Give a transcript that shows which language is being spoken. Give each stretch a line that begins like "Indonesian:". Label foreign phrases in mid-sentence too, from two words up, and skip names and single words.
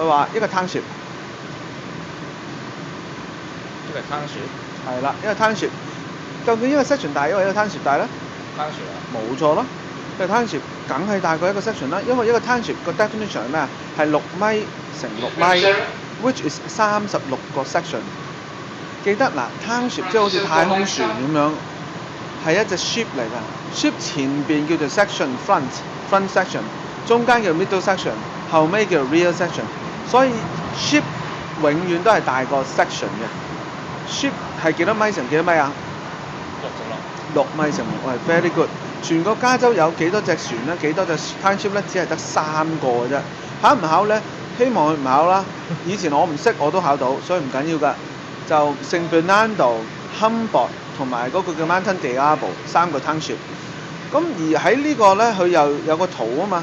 Cantonese: 佢話一個 township。一個 township。係啦，一個 township。究竟一個 section 大，因為一個 township 大咧？ township 啊。冇錯啦。一個 township 梗係大過一個 section 啦，因為一個 township 個 definition 係咩啊？係6米乘6米 ，
English: which is
Cantonese: 36 個 section。記得嗱 ，township 即係好似太空船咁樣，係一隻 ship 嚟㗎。ship 前邊叫做
English: section front section，
Cantonese: 中間叫
English: middle section，
Cantonese: 後尾叫
English: rear section。
Cantonese: 所以 ship 永遠都係大過 section 嘅。ship 係幾多米乘幾多米啊？6米乘6係
English: very good。
Cantonese: 全個加州有幾多隻船咧？幾多隻 township 咧？只係得3個嘅啫。考唔考咧？希望佢唔考啦。以前我唔識我都考到，所以唔緊要㗎。就聖 Bernardo、Humboldt 同埋嗰個叫 Mountain Diablo 3個 township。咁而喺呢個咧，佢又有個圖啊嘛。